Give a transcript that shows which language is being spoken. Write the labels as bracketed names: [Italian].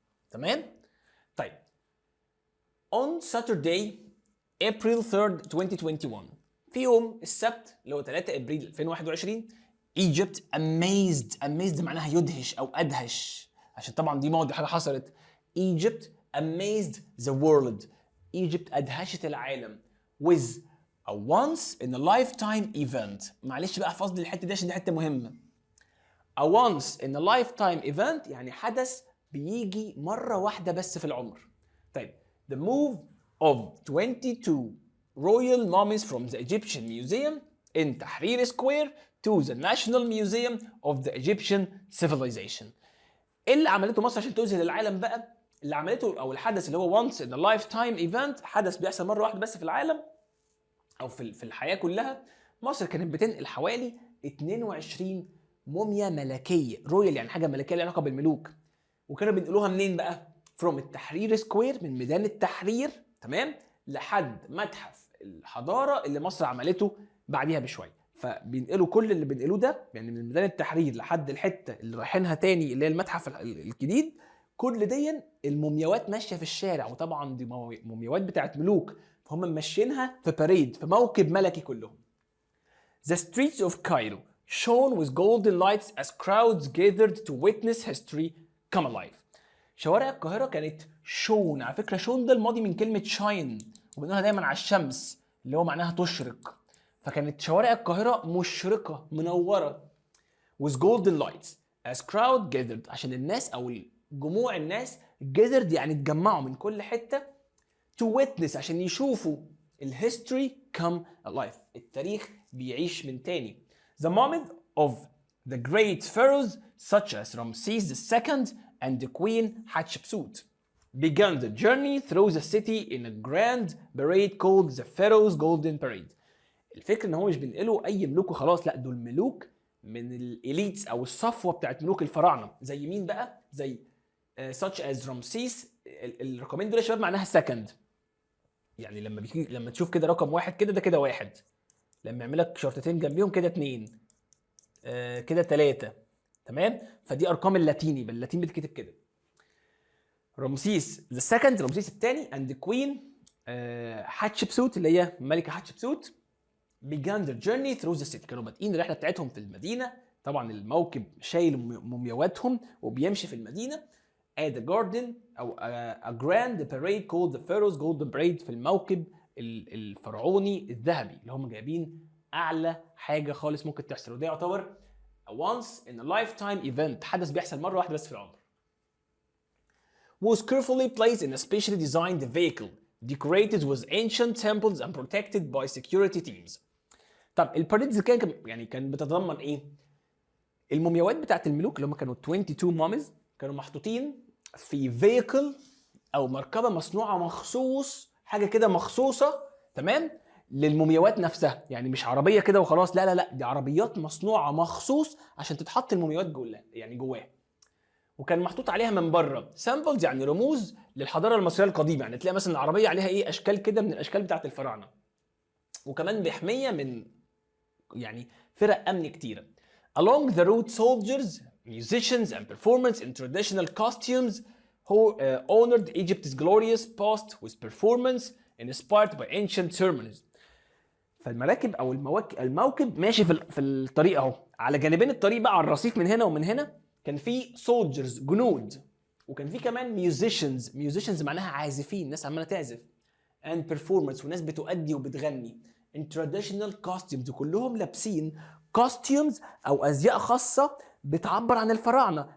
[Arabic] تمام؟ طيب [English] on Saturday April 3rd 2021، [Arabic] في يوم السبت اللي هو 3 ابريل 2021، [English] Egypt amazed [Arabic] معناها يدهش او ادهش، عشان طبعا دي موضوع حاجه حصلت. [English] Egypt amazed the world، Egypt [Arabic] ادهشت العالم [English] with a once in a lifetime event. [Arabic] معلش بقى احفظ لي الحته دي عشان دي حته مهمه. [English] A once in a lifetime event [Arabic] يعني حدث بيجي مره واحده بس في العمر. [English] طيب the move of 22 royal mummies from the Egyptian Museum in Tahrir Square to the National Museum of the Egyptian Civilization. [Arabic] ايه اللي عملته مصر عشان تذهل العالم بقى؟ اللي عملته او الحدث اللي هو [English] once in a lifetime event، [Arabic] حدث بيحصل مره واحده بس في العالم او في الحياه كلها. مصر كانت بتنقل حوالي 22 موميا ملكيه، رويال يعني حاجه ملكيه لها علاقه بالملوك. وكانوا بينقلوها منين بقى؟ from التحرير سكوير، من ميدان التحرير، تمام، لحد متحف الحضاره اللي مصر عملته بعديها بشويه. فبينقلوا كل اللي بينقلوه ده يعني من ميدان التحرير لحد الحته اللي رايحينها تاني اللي هي المتحف الجديد. كل دي المومياوات ماشيه في الشارع، وطبعا دي مومياوات بتاعت ملوك، فهم ماشيينها في باريد، في موكب ملكي كلهم. [English] The streets of Cairo shone with golden lights as crowds gathered to witness history come alive. [Arabic] شوارع القاهرة كانت شون، على فكرة شون ده الماضي من كلمة شاين، وبنقولها دايما على الشمس اللي هو معناها تشرق. فكانت شوارع القاهرة مشرقة منورة [English] with golden lights as crowd gathered، [Arabic] عشان الناس أو جموع الناس [English] gathered [Arabic] يعني اتجمعوا من كل حتة [English] to witness [Arabic] عشان يشوفوا الهيستوري [English] come alive، [Arabic] التاريخ بيعيش من تاني. [English] The moment of the great pharaohs such as Ramses II and the Queen Hatshepsut began the journey through the city in a grand parade called the Pharaoh's Golden Parade. [Arabic] الفكرة ان هو مش بينقلوا اي ملوك وخلاص، لا دول ملوك من الاليتس او الصفوة بتاعت ملوك الفراعنة. زي مين بقى؟ زي such as رمسيس. الرقمين دول يا شباب معناها second، يعني لما تشوف كده رقم واحد كده ده كده واحد، لما يعمل لك شرطتين جنبيهم كده اتنين، كده تلاتة، تمام. فدي ارقام اللاتيني، باللاتين بتتكتب كده. رمسيس ذا سكند، رمسيس الثاني، اند كوين حتشبسوت اللي هي ملكه حتشبسوت [English] began their journey through the city. [Arabic] كانوا بادئين الرحله بتاعتهم في المدينه، طبعا الموكب شايل مومياواتهم وبيمشي في المدينه [English] at the garden [Arabic] او [English] a grand parade called the Pharaoh's Golden Parade، [Arabic] في الموكب الفرعوني الذهبي اللي هم جايبين اعلى حاجه خالص ممكن تحصل، وده يعتبر [English] once in a lifetime event، [Arabic] حدث بيحصل مره واحده بس في العمر. [English] Was carefully placed in a specially designed vehicle decorated with ancient temples and protected by security teams. [Arabic] طب الباريدز كان بتتضمن ايه؟ المومياوات بتاعت الملوك اللي هم كانوا 22 مامز كانوا محطوطين في فيكل او مركبه مصنوعه مخصوص، حاجه كده مخصوصه، تمام، للمومياوات نفسها. يعني مش عربيه كده وخلاص، لا لا لا، دي عربيات مصنوعه مخصوص عشان تتحط المومياوات جواها. وكان محطوط عليها من بره سامبلز، يعني رموز للحضاره المصريه القديمه، يعني تلاقي مثلا العربيه عليها ايه اشكال كده من الاشكال بتاعت الفراعنه، وكمان بحميه من يعني فرق امن كتيره. [English] Along the route soldiers, musicians and performers in traditional costumes who honored Egypt's glorious past with performance inspired by ancient ceremonies. [Arabic] فالمراكب او الموكب ماشي في الطريق اهو، على جانبين الطريق بقى على الرصيف من هنا ومن هنا كان في soldiers جنود، وكان في كمان musicians معناها عازفين، ناس عماله تعزف، [English] and performers [Arabic] وناس بتؤدي وبتغني [English] in traditional costumes، [Arabic] وكلهم لابسين costumes او ازياء خاصه بتعبر عن الفراعنه.